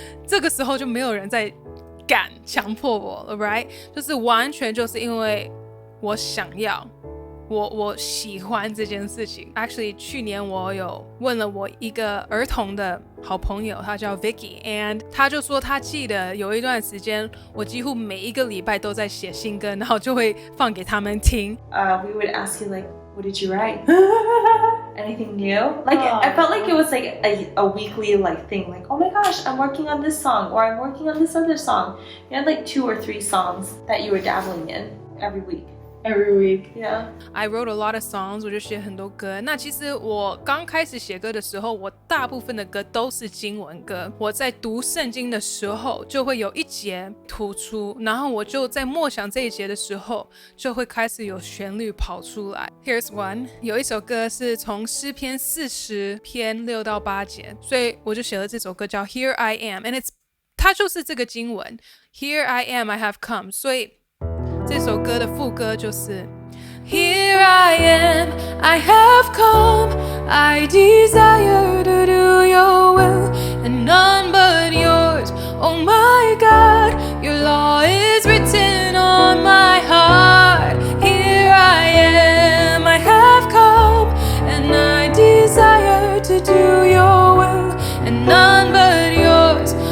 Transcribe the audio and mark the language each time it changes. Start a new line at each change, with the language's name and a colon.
Chinese: 这个时候就没有人在敢强迫我了 right， 就是完全就是因为我想要，我喜欢这件事情。 Actually 去年我有问了我一个儿童的好朋友，他叫 Vicky， and 他就说他记得有一段时间我几乎每一个礼拜都在写新歌，然后就会放给他们听。
English: We would ask you like, what did you write? Anything new? Like I felt like it was like a weekly like thing, like, oh my gosh, I'm working on this song, or I'm working on this other song. You had like 2 or 3 songs that you were dabbling in every week, yeah. I wrote a lot of songs，
Chinese: 我就写很多歌。那其实我刚开始写歌的时候，我大部分的歌都是经文歌。我在读圣经的时候，就会有一节突出，然后我就在默想这一节的时候，就会开始有旋律跑出来。
English: Here's one，
Chinese: 有一首歌是从诗篇40篇6到8节，所以我就写了这首歌叫 Here I Am，and 它就是这个经文
English: Here I am, I have come，
Chinese: 所以这首歌的副歌就是 Here I am, I have come,
English: I desire to do your will and none but yours. Oh my God, your law is written on my heart. Here I am, I have come, and I desire to do your will and none but yours.